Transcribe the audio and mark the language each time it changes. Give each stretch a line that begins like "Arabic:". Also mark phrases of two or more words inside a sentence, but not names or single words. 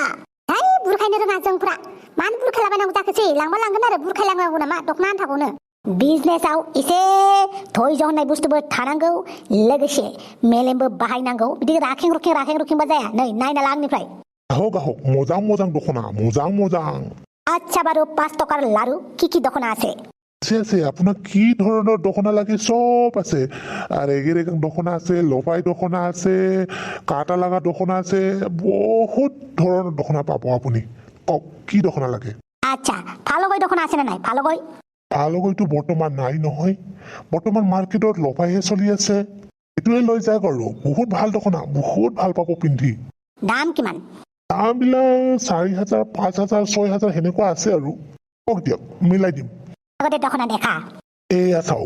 Bodo: है बुरखायनो रोङा जोंफ्रा, मानो बुरखायलाबायनांगौ जाखोसै? लांबा लांगोन आरो बुरखायलांनांगौ नामा दखना आन्थाखौनो? बिजनेसाव एसे धैर्य होननाय बुस्थुबो थानांगौ, लोगोसे मेलेमबो बाहायनांगौ। बिदि राखें रुखेंबा जाया। नै नायना ला आंनिफ्राय। গ্রাহক मोजां दखना मोजां।
Bangla: আচ্ছা বারু 5 টাকার লারু কি দখনা আছে? আছে আপনার কি ধরনের দখনা লাগে সব আছে। আর রেগে দখনা আছে, লোপাই দখনা আছে, কাটা লাগা দখনা আছে, বহুত ধরনের দখনা পাবো আপনি। কি দখনা লাগে? আচ্ছা ফালগই দখনা আছে না নাই?
Assamese: ফালগইটো বর্তমান নাই নহয়, বর্তমান মার্কেটত লোপাইহে চলি আছে। এটোৱে লৈ যাওক আৰু বহুত ভাল দখনা, বহুত ভাল পাব পিন্ধি। দাম কিমান? দামবিলাক 4,000 5,000 6,000 সেনেকুৱা আছে আৰু। কওক দিয়ক মিলাই দিম। আগতে দখনা দেখা। এয়া চাওক।